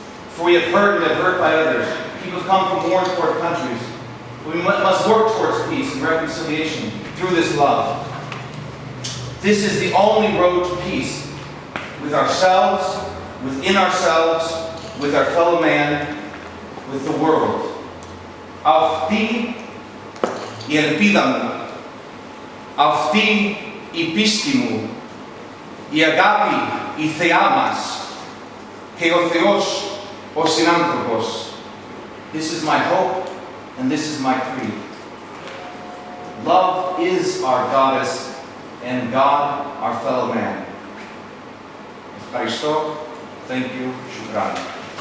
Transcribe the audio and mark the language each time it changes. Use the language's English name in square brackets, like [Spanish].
[English] For we have hurt and been hurt by others. People have come from war-torn countries. We must work towards peace and reconciliation through this love. This is the only road to peace with ourselves, within ourselves, with our fellow man, with the world. [Greek] Αυτή η ελπίδα μου, αυτή η πίστη μου, η αγάπη, η Θεά μας και ο Θεός ο συνάνθρωπος. [English] This is my hope and this is my creed. Love is our goddess and God our fellow man. Ευχαριστώ. Thank you. Shukran.